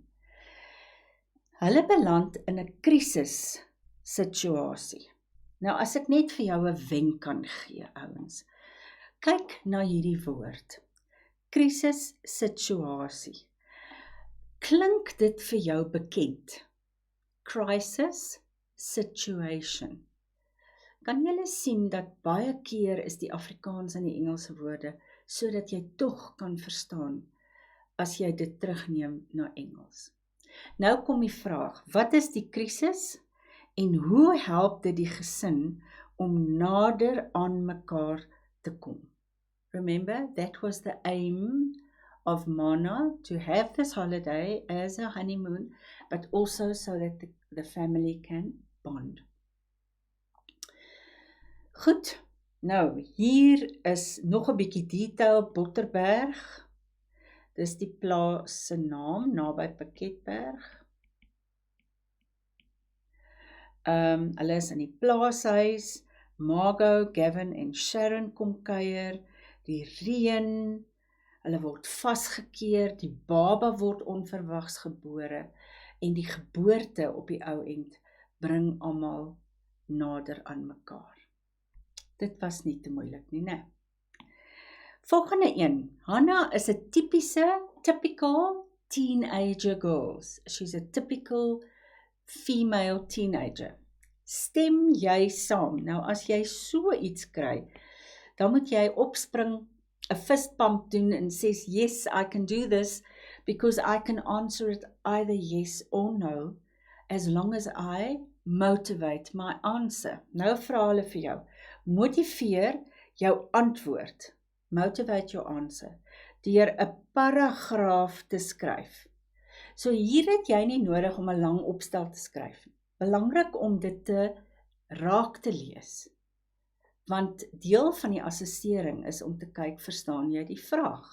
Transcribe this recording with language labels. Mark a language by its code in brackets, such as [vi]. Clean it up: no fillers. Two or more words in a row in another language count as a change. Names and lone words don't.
[af] Hulle beland in 'n krisis situasie. Nou as ek net vir jou 'n wenk kan gee, ouens. Kyk na hierdie woord. Krisis situasie. Klink dit vir jou bekend? [en] Crisis situation. [af] Kan julle sien dat baie keer is die Afrikaans en die Engelse woorde sodat jy tog kan verstaan as jy dit terugneem na Engels. Nou kom die vraag, wat is die krisis en hoe help dit die gesin om nader aan mekaar te kom? [en] Remember, that was the aim of Mana, to have this holiday as a honeymoon, but also so that the family can bond. [af] Goed, nou hier is nog 'n bietjie detail, Botterberg. Dis die plaas se naam, naby Piketberg. Hulle is in die plaashuis, Margot, Gavin en Sharon kom kuier, die reën, hulle word vasgekeer, die baba word onverwags gebore, en die geboorte op die ou end bring almal nader aan mekaar. Dit was nie te moeilik nie, né? Volgende een, Hannah is 'n [en] typical teenager girl. She's a typical female teenager. [af] Stem jy saam? Nou as jy so iets kry, dan moet jy opspring, 'n [en] fist pump [af] doen en sê, [en] yes, I can do this, because I can answer it either yes or no, as long as I motivate my answer. [af] Nou vra hulle vir jou, motiveer jou antwoord, [en] motivate your answer, [af] deur 'n paragraaf te skryf. So hier het jy nie nodig om 'n lang opstel te skryf. Belangrik om dit te raak te lees. Want deel van die assessering is om te kyk, verstaan jy die vraag?